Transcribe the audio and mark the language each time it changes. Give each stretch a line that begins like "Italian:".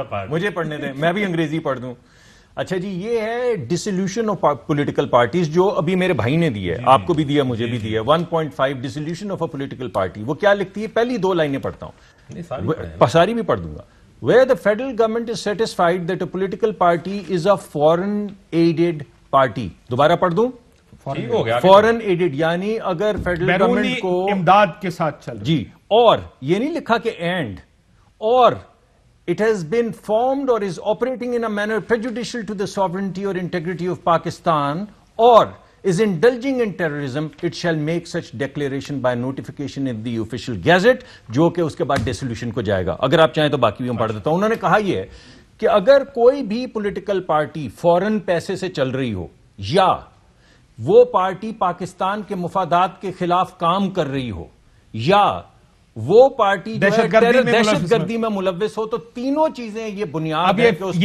Urdu: مجھے پڑھنے دیں, میں بھی انگریزی پڑھ دوں. اچھا جی, یہ ہے ڈسولوشن آف پولیٹیکل پارٹیز جو ابھی میرے بھائی نے دی ہے, آپ کو بھی دیا, مجھے بھی دیا, 1.5 dissolution of a political party. وہ کیا لکھتی ہے, پہلی 2 لائنیں پڑھتا ہوں, ساری بھی پڑھ دوں گا.
English: Where the federal government is satisfied that a political party is a foreign aided party.
Urdu: دوبارہ پڑھ دوں, فورن ایڈڈ, یعنی اگر فیڈرل گورنمنٹ کو امداد کے ساتھ چل جی, اور یہ نہیں لکھا کہ اینڈ, اور
English: it has been formed or is operating in a manner prejudicial to the sovereignty or integrity of Pakistan or is indulging in terrorism, it shall make such declaration by notification in the official gazette,
Urdu: جو کہ اس کے بعد ڈیسولوشن کو جائے گا. اگر آپ چاہیں تو باقی بھی ہم پڑھ دیتا ہوں. انہوں نے کہا یہ ہے کہ اگر کوئی بھی پولیٹیکل پارٹی فورن پیسے سے چل رہی ہو, یا وہ پارٹی پاکستان کے مفادات کے خلاف کام کر رہی ہو, یا وہ پارٹی دہشت گردی میں ملوث ہو, تو تینوں چیزیں یہ بنیاد ہے کہ اس